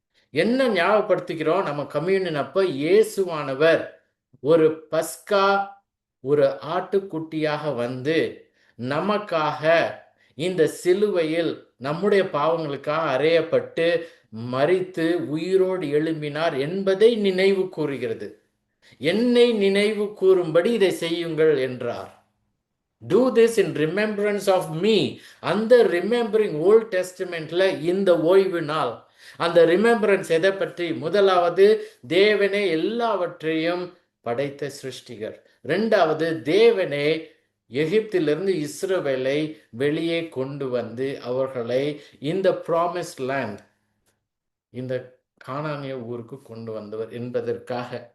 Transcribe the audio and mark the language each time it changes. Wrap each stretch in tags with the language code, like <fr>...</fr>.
<ta>என்ன ஞாபகப்படுத்திக்கிறோம் நம்ம கம்யூனியன் அப்ப? இயேசுவானவர் ஒரு பஸ்கா, ஒரு ஆட்டுக்குட்டியாக வந்து நமக்காக இந்த சிலுவையில் நம்முடைய பாவங்களுக்காக அறையப்பட்டு மரித்து உயிரோடு எழும்பினார் என்பதை நினைவு கூறுகிறது. என்னை நினைவு கூறும்படி இதை செய்யுங்கள் என்றார்.</ta> <en>Do this in remembrance of me.</en> <ta>அந்த ரிமெம்பரிங் ஓல்ட் டெஸ்டிமெண்ட்ல இந்த ஓய்வு நாள். அந்த ரிமெம்பரன்ஸ் எதை பற்றி? முதலாவது தேவனே எல்லாவற்றையும் படைத்த சிருஷ்டிகர். இரண்டாவது தேவனே எகிப்திலிருந்து இஸ்ரவேலை வெளியே கொண்டு வந்து அவர்களை இந்த ப்ராமிஸ்ட் லேண்ட், இந்த கானானிய ஊருக்கு கொண்டு வந்தவர் என்பதற்காக.</ta>